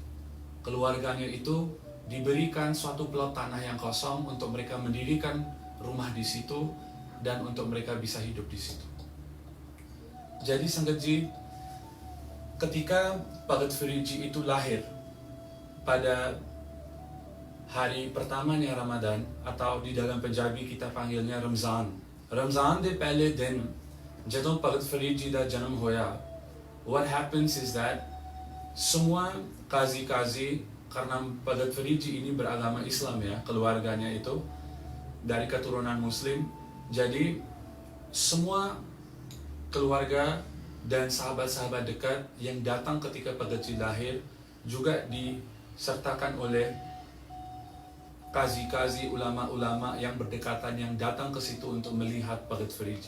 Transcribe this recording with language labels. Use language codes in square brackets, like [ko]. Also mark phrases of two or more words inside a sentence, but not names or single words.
[id] Keluarganya itu diberikan suatu plot tanah yang kosong untuk mereka mendirikan rumah di situ dan untuk mereka bisa hidup di situ. Jadi Sangatji, ketika Bhagat Feriji itu lahir pada hari pertamanya Ramadan, atau di dalam Punjabi kita panggilnya Ramzan. [pa] ਰਮਜ਼ਾਨ ਦੇ ਪਹਿਲੇ ਦਿਨ ਜਦੋਂ ਭਗਤ ਫਰੀਦ ਜੀ ਦਾ ਜਨਮ ਹੋਇਆ, [en] what happens is that [id] semua kazi-kazi, karena Bhagat Feriji ini beragama Islam ya, keluarganya itu dari keturunan Muslim, jadi semua keluarga dan sahabat-sahabat dekat yang datang ketika Bhagatji lahir juga disertakan oleh kazi-kazi, ulama-ulama yang berdekatan yang datang ke situ untuk melihat Bhagat Feriji.